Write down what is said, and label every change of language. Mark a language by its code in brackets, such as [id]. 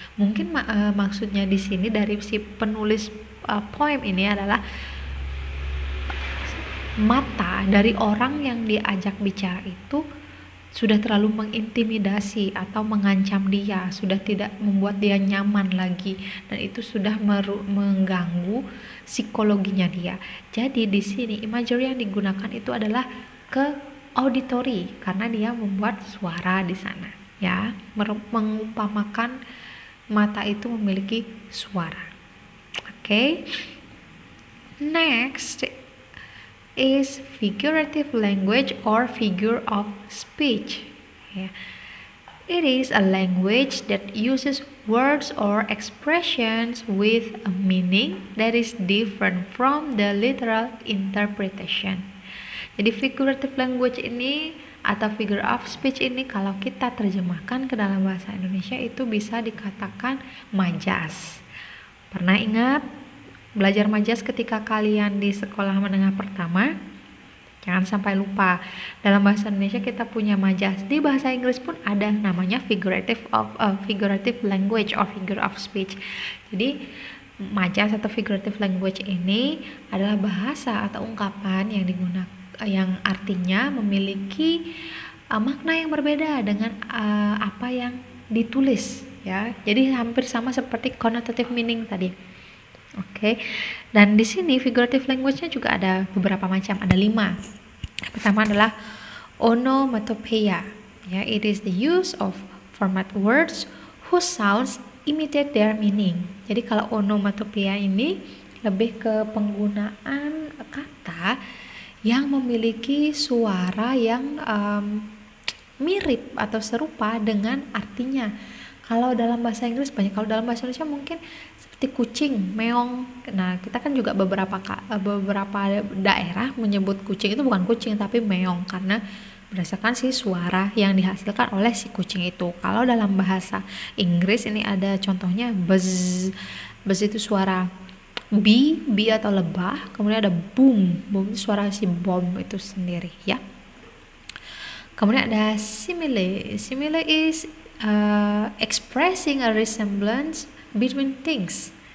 [id] Mungkin maksudnya di sini dari si penulis poem ini adalah mata dari orang yang diajak bicara itu sudah terlalu mengintimidasi atau mengancam dia, sudah tidak membuat dia nyaman lagi, dan itu sudah mengganggu psikologinya dia. Jadi di sini imagery yang digunakan itu adalah ke auditory, karena dia membuat suara di sana, ya, mengumpamakan mata itu memiliki suara. [en] Okay. Next is figurative language or figure of speech. Yeah. It is a language that uses words or expressions with a meaning that is different from the literal interpretation. [id] Jadi figurative language ini atau figure of speech ini kalau kita terjemahkan ke dalam bahasa Indonesia itu bisa dikatakan majas. Pernah ingat belajar majas ketika kalian di sekolah menengah pertama? Jangan sampai lupa, dalam bahasa Indonesia kita punya majas. Di bahasa Inggris pun ada namanya figurative language or figure of speech. Jadi majas atau figurative language ini adalah bahasa atau ungkapan yang digunakan, yang artinya memiliki makna yang berbeda dengan apa yang ditulis, ya. Jadi hampir sama seperti connotative meaning tadi. Oke. Dan di sini figurative language-nya juga ada beberapa macam, ada 5. Yang pertama adalah onomatopoeia. [en] Ya, it is the use of format words whose sounds imitate their meaning. [id] Jadi kalau onomatopoeia ini lebih ke penggunaan kata yang memiliki suara yang mirip atau serupa dengan artinya. Kalau dalam bahasa Inggris banyak, kalau dalam bahasa Indonesia mungkin seperti kucing, meong. Nah, kita kan juga beberapa daerah menyebut kucing itu bukan kucing tapi meong, karena berdasarkan si suara yang dihasilkan oleh si kucing itu. Kalau dalam bahasa Inggris ini ada contohnya buzz. Buzz itu suara B atau lebah, kemudian ada boom itu suara si bom itu sendiri, ya. Kemudian ada simile. [en] Simile is expressing a resemblance between things.